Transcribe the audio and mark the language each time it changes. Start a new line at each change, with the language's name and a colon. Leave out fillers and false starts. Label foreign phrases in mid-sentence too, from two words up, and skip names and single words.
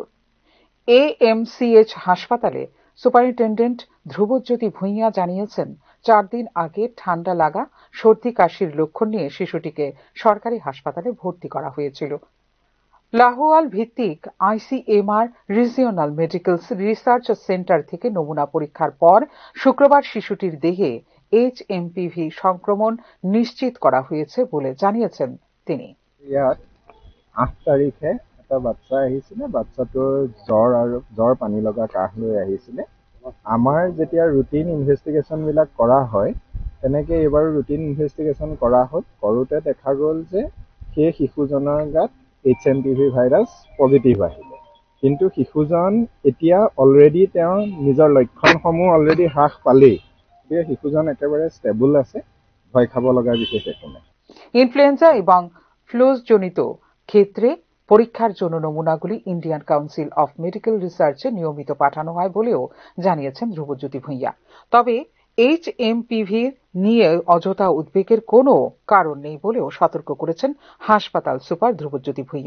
Bangla: এএমসিএইচ হাসপাতালে সুপারিনটেন্ডেন্ট ধ্রুবজ্যোতি ভূঁইয়া জানিয়েছেন, 4 দিন আগে ঠান্ডা লাগা, সর্দি কাশির লক্ষণ নিয়ে শিশুটিকে সরকারি হাসপাতালে ভর্তি করা হয়েছিল। লাহোয়াল ভিত্তিক আইসিএমআর রিজিওনাল মেডিকেল রিসার্চ সেন্টার থেকে নমুনা পরীক্ষার পর শুক্রবার শিশুটির দেহে এইচএমপিভি সংক্রমণ নিশ্চিত করা হয়েছে বলে জানিয়েছেন তিনি।
Assamese: 8 তাৰিখে এটা বাচ্চা আহিছিলে, বাচ্চাটোৰ জ্বৰ পানী লগা কাহ লৈ আহিছিলে। আমাৰ যেতিয়া
English: routine investigations
Assamese: কৰা হয়, তেনেকৈ এইবাৰো
English: routine investigation
Assamese: কৰা হ'ল। কৰোঁতে দেখা গ'ল যে সেই শিশুজনৰ গাত এইচএমপিভি
English: virus positive
Assamese: আহিলে। কিন্তু শিশুজন এতিয়া অলৰেডি তেওঁৰ নিজৰ লক্ষণসমূহ অলৰেডি হ্ৰাস পালেই, গতিকে শিশুজন একেবাৰে ষ্টেবল আছে, ভয় খাব লগা বিশেষ একো নাই।
Bangla: ইনফ্লুয়েঞ্জা এবং ফ্লুজজনিত ক্ষেত্রে পরীক্ষার জন্য নমুনাগুলি ইন্ডিয়ান কাউন্সিল অফ মেডিকেল রিসার্চে নিয়মিত পাঠানো হয় বলেও জানিয়েছেন ধ্রুবজ্যোতি ভূঁইয়া। তবে এইচএমপিভি নিয়ে অযথা উদ্বেগের কোনো কারণ নেই বলেও সতর্ক করেছেন হাসপাতাল সুপার ধ্রুবজ্যোতি ভূঁইয়া।